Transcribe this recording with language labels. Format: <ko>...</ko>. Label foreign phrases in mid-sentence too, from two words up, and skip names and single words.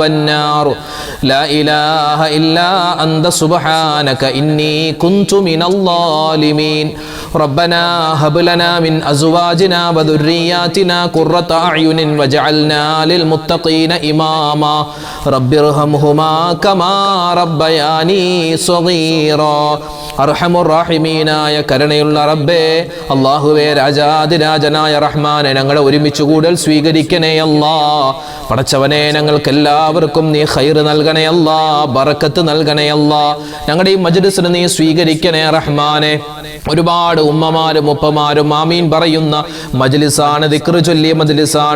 <ar>النار لا إله إلا أنت سبحانك إني كنت من الظالمين ربنا هب لنا من أزواجنا وذرياتنا قرة أعين واجعلنا للمتقين إماما رب ارحمهما كما ربياني صغيرا أرحم الراحمين</ar> <ml>കരുണയുള്ള റബ്ബേ, അല്ലാഹുവേ രാജാതിരാജനായ റഹ്മാനെ, ഞങ്ങളെ ഒരുമിച്ച് കൂടൽ സ്വീകരിക്കണേ അല്ലാ. പടച്ചവനെ, ഞങ്ങൾക്ക് എല്ലാവർക്കും നീ ഖൈർ നൽകണേ അല്ലാ, ബറക്കത്ത് നൽകണേ അല്ലാ. ഞങ്ങളുടെ ഈ മജ്ലിസിനെ നീ സ്വീകരിക്കണേ റഹ്മാനെ. ഒരുപാട് ഉമ്മമാരും ഉപ്പമാരും ആമീൻ പറയുന്ന മജ്ലിസാണ്, ദിക്ർ ചൊല്ലിയ മജ്ലിസാണ്.</ml>